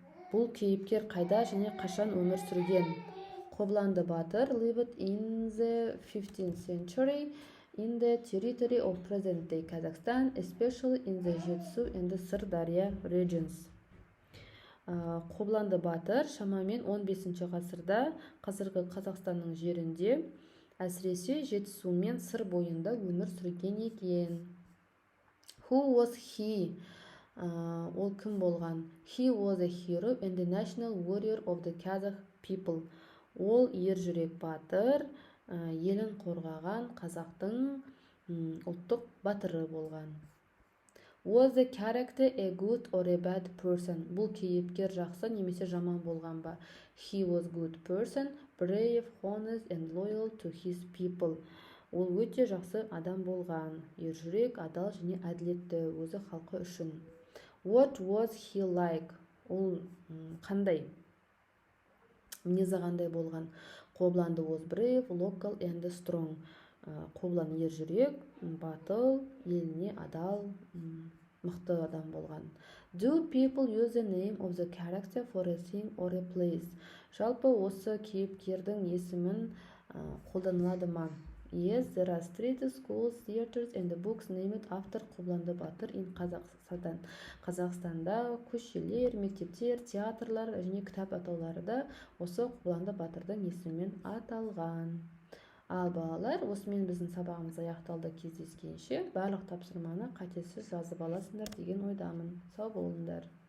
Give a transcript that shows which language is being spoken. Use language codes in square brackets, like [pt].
[kk] Бұл кейіпкер қайда және қашан өмір сүрген? [en] Қобыланды батыр lived in the 15th century in the territory of present-day Kazakhstan, especially in the Жетісу and the Sirdarya regions. [kk] Қобыланды батыр шамамен 15 ғасырда қазіргі Қазақстанның жерінде, әсіресе Жетісу мен Сыр бойында өмір сүрген екен. [en] Who was he? [kk] Ол кім болған? [en] He was a hero and the national warrior of the Kazakh people. [kk] Ол ержүрек батыр, елін қорғаған қазақтың ұлттық батыры болған. [en] Was the character a good or a bad person? [kk] Бұл кейіпкер жақсы немесе жаман болған ба? [en] He was good person, brave, honest and loyal to his people. [kk] Ол өте жақсы адам болған, ержүрек, адал және әділетті өзі халқы үшін. [en] What was he like? [kk] Ол қандай? Мінезі қандай болған? [en] Қобыланды was brave, local and strong. [kk] Қобылан ержүрек, батыл, еліне адал, мықты адам болған. [en] Do people use the name of the character for a thing or a place? [kk] Жалпы осы кейіпкердің есімін қолданылады ма? [en] Yes, there are streets, schools, theaters and books named after Қобыланды батыр in Kazakhstan. [kk] Қазақстанда көшелер, мектептер, театрлар және кітап атаулары да осы Қобыланды батырдың есімімен аталған. Ал балалар, осымен біздің сабағымыз аяқталды. Кездескенше барлық тапсырманы қатесіз жазып аласыңдар деген ойдамын. Сау болыңдар.